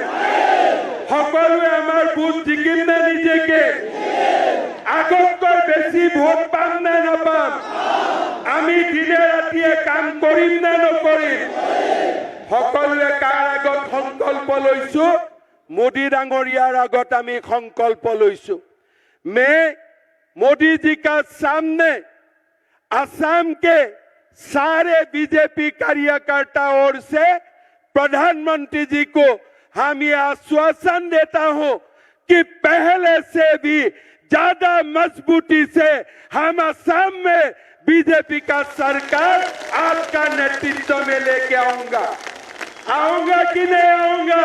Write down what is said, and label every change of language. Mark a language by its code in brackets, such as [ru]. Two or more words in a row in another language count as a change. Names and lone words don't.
[as] সকলোৱে আমাৰ ভোট জিকিম নে নিজেকে? আগতকৈ বেছি ভোট পাম নে নাপাম? আমি দিনে ৰাতিয়ে কাম কৰিম নে নকৰিম? সকলোৱে কাৰ আগত সংকল্প লৈছো? মোদী ডাঙৰীয়াৰ আগত আমি সংকল্প লৈছো। [hi] मैं मोदी जी का सामने असम के सारे बीजेपी कार्यकर्ता ओर से प्रधानमंत्री जी को हम ये आश्वासन देता हूं कि पहले से भी ज्यादा मजबूती से हम असम में बीजेपी का सरकार आपका नेतृत्व में लेके आऊंगा कि नहीं आऊंगा?